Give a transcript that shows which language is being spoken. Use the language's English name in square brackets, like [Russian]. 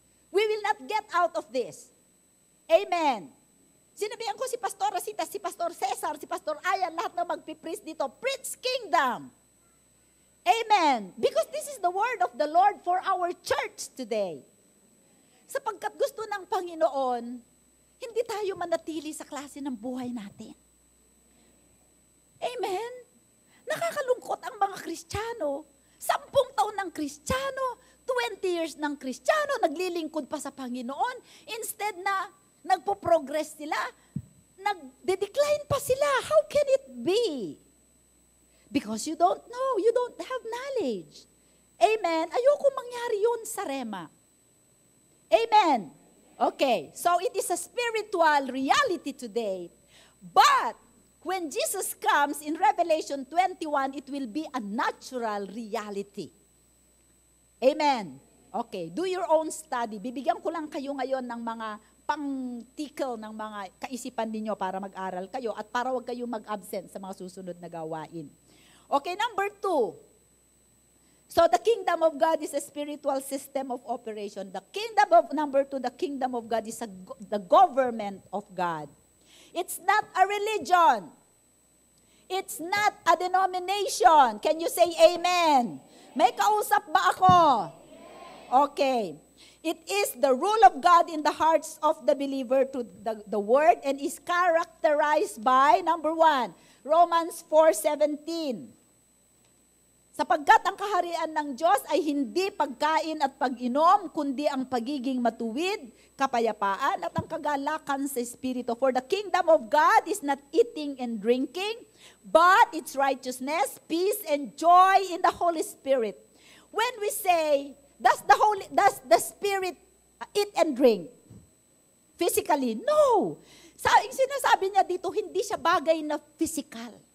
[English] We will not get out of this. Amen. [Filipino] Sinabihan ko si Pastor Rosita, si Pastor Cesar, si Pastor Ayan, lahat na magpipreach dito, [English] preach kingdom. [Filipino] Amen. [English] Because this is the word of the Lord for our church today. [Filipino] Sapagkat gusto ng Panginoon, hindi tayo manatili sa klase ng buhay natin. Amen. Nakakalungkot ang mga Kristiyano. 10 taon ng Kristiyano, 20 years ng Kristiyano, naglilingkod pa sa Panginoon. Instead na nagpo-progress sila, nagde-decline pa sila. [English] How can it be? Because you don't know, you don't have knowledge. Amen. [Filipino] Ayoko mangyari yun sa Rema. Amen. [English] Okay, so it is a spiritual reality today. But when Jesus comes in Revelation 21, it will be a natural reality. Amen. Okay, do your own study. [Filipino] Bibigyan ko lang kayo ngayon ng mga pang-tickle ng mga kaisipan ninyo para mag-aral kayo at para wag kayo mag-absent sa mga susunod na gawain. [English] Okay, number 2. So the kingdom of God is a spiritual system of operation. The kingdom of, number 2, the kingdom of God is the government of God. It's not a religion. It's not a denomination. Can you say amen? [Filipino] May kausap ba ako? [English] Okay. It is the rule of God in the hearts of the believer to the word and is characterized by, number 1, Romans 4:17. [Filipino] Sapagkat ang kaharian ng Diyos ay hindi pagkain at pag-inom, kundi ang pagiging matuwid, kapayapaan at ang kagalakan sa Espiritu. [English] For the kingdom of God is not eating and drinking, but it's righteousness, peace, and joy in the Holy Spirit. When we say, does the Spirit eat and drink? Physically? No. [Filipino] Sinasabi niya dito, hindi siya bagay na physical.